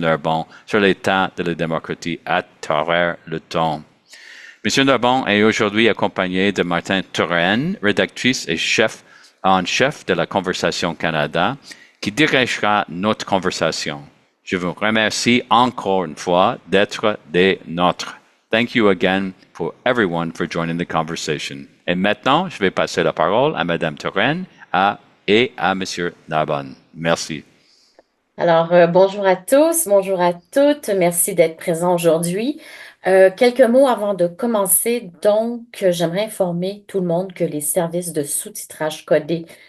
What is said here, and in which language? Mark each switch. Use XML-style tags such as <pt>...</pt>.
<fr>Narbonne sur l'état de la démocratie à travers le temps. M. Narbonne est aujourd'hui accompagné de Martin Touraine, rédactrice et chef en chef de la Conversation Canada, qui dirigera notre conversation. Je vous remercie encore une fois d'être des nôtres.</fr> <en>Thank you again for everyone for joining the conversation.</en> <fr>Et maintenant, je vais passer la parole à Mme Touraine et à M. Narbonne. Merci. Alors, bonjour à tous, bonjour à toutes. Merci d'être présents aujourd'hui. Quelques mots avant de commencer. Donc, j'aimerais informer tout le monde que les services de sous-titrage codé</fr>